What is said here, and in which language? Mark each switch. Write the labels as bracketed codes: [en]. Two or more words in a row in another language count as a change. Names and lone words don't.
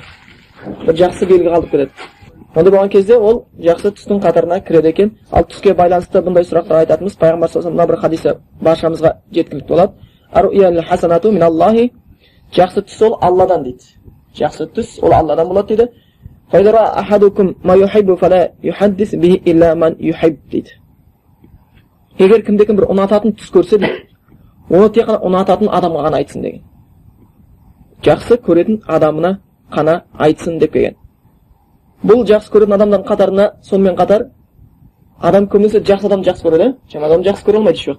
[kk] Бір жақсы белгі қалдырып кетеді. Онда болған кезде ол жақсы түстің қатарына кіреді екен. Ал түске байланысты бұндай сұрақтар айтатынымыз пайғамбар [ar] صلى الله عليه وسلم [kk] бір хадисі баршамызға жеткілікті болады. [ar] الرؤيا الحسنة من الله, [kk] жақсы түс ол Алладан дейді. Жақсы түс ол Алладан болады дейді. [ar] فإذا رأى أحدكم ما يحب فلا يحدث به إلا من يحب дейді. [kk] Егер кімде-кім бір ұнататын түс көрсе дейді, оны тек қана ұнататын адамға ғана айтсын деген. Жақсы көретін адамына қана айтсын деп келген. Бұл жақсы көретін адамдардың қатарына сонымен қатар адам көбінесе жақсы адам жақсы көреді, жаман адам жақсы көре алмайды еш уақыт.